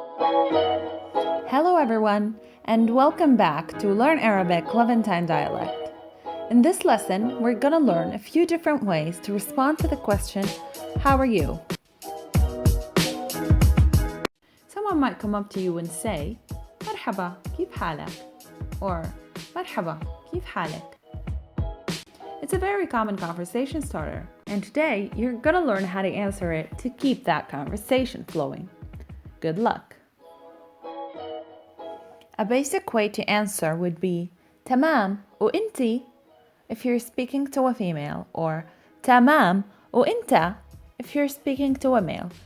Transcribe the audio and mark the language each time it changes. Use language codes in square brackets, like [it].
[en] Hello everyone, and welcome back to Learn Arabic Levantine dialect. In this lesson, we're gonna learn a few different ways to respond to the question, how are you? Someone might come up to you and say, [ar] مرحبا, كيف حالك? Or مرحبا, كيف حالك? [en] It's a very common conversation starter, and today you're gonna learn how to answer it to keep that conversation flowing. Good luck! A basic way to answer would be [ar] تمام وإنتي [en] if you're speaking to a female, or [ar] تمام وإنت [en] if you're speaking to a male.